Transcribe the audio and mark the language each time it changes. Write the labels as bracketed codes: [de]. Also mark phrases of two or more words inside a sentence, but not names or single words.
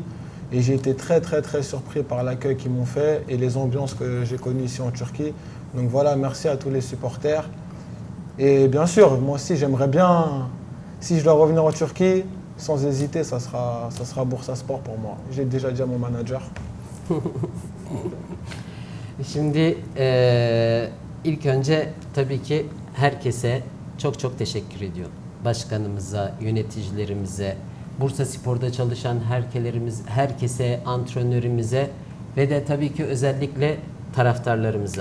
[fr] Et j'ai été très très très surpris par l'accueil qu'ils m'ont fait et les ambiances que j'ai connues ici en Turquie. Donc voilà, merci à tous les supporters. Et bien sûr, moi aussi j'aimerais bien, si je dois revenir en Turquie, sans hésiter, ça sera Bursaspor pour moi. J'ai déjà dit à mon manager. [tr] Şimdi ilk önce tabii ki herkese çok çok teşekkür ediyorum. Başkanımıza, yöneticilerimize, Bursa Spor'da çalışan herkese, antrenörümüze ve de tabii ki özellikle taraftarlarımıza.